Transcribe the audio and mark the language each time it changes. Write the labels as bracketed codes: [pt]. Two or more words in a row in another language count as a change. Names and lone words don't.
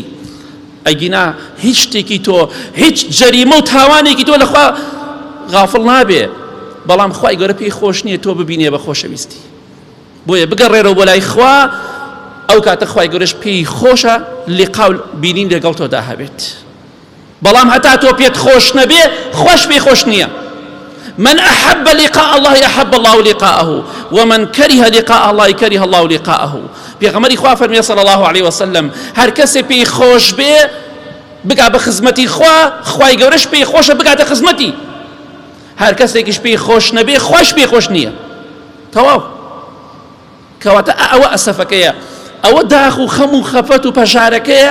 [ckb] ئەگینا هیچ شتێکی تۆ، هیچ جەریمە و تاوانێکی تۆ لەخوا غافڵ نابێ، بەڵام خوای گەورە پێی خۆش نییە تۆ ببینێ بە خۆشەویستی. بۆیە بگەڕێرەوە بۆ لای خوا، ئەو کاتە خوای گەورەش پێی خۆشە لیقا و بینین لەگەڵ تۆدا هەبێت. بەڵام هەتا تۆ پێت خۆش نەبێ، خۆش پێی خۆش نییە. [ar] من أحب لقاء الله أحب الله لقاءه ومن كره لقاء الله كره الله لقاءه. [ckb] پێغەمبەری خوا فەرمووی [ar] صلی الله عليه وسلم، [ckb] هەر کەسێ پێی خۆش بێ بگا بە خزمەتی خوا، خوای گەورەش پێی خۆشە بگاتە خزمەتی. هەر کەسێکیش پێی خۆش نەبێ، خۆش پێی خۆش نییە. تەواو. کەواتە ئەوە ئەسەفەکەیە، ئەوە داخ و خەم و خەفەت و پەژارەکەیە.